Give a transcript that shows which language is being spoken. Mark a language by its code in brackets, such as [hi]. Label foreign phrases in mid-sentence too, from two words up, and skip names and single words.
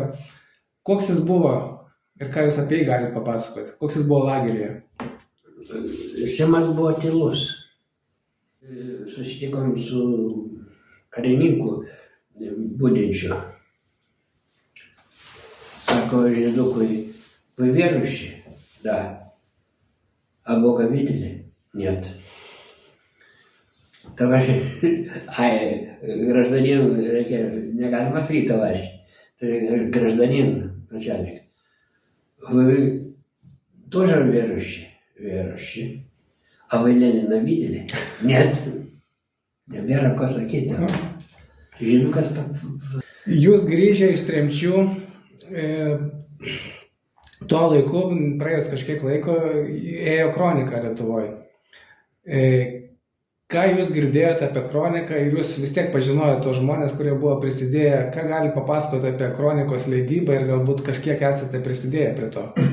[lt] Koks jis buvo ir ką jūs apie jį galite papasakoti? Koks jis buvo lageryje? Simas buvo tylus. Susitikom su karininku budinčiu. Sako žydukui, [ru] вы верующие? Да. А Бога видели? Нет. Товарищ, гражданин, [lt] неgalima sakyti товарищ, tai [ru] гражданин, начальник. Вы тоже верующие? Верующие. А вы Ленина видели? Нет. [lt] Nebėra ko sakyti. Žydukas. Jūs grįžę iš tremčių, tuo laiku, praėjus kažkiek laiko, ėjo kronika Lietuvoje. Ką jūs girdėjote apie kroniką ir jūs vis tiek pažinojote tos žmonės, kurie buvo prisidėję, ką gali papasakoti apie kronikos leidybą ir galbūt kažkiek esate prisidėję prie to?